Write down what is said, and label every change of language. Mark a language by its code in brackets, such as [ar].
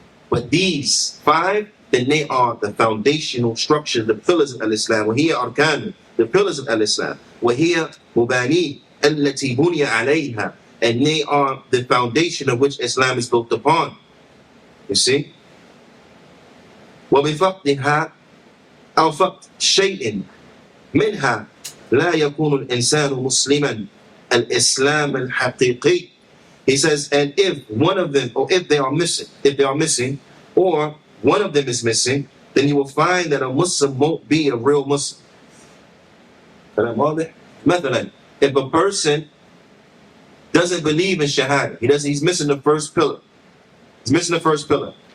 [en] But these 5, then they are the foundational structure, the pillars of al-Islam. [ar] وهي أركان, [en] the pillars of al-Islam. [ar] وهي مباني التي بني عليها, [en] and they are the foundation of which Islam is built upon. You see? [ar] وبفقدها أو فقد شيء منها لا يكون الإنسان مسلما الإسلام الحقيقي. [en] He says, and if one of them, or if they are missing, or one of them is missing, then you will find that a Muslim won't be a real Muslim. مثلا, if a person doesn't believe in Shahada, he's missing the first pillar. He's missing the first pillar.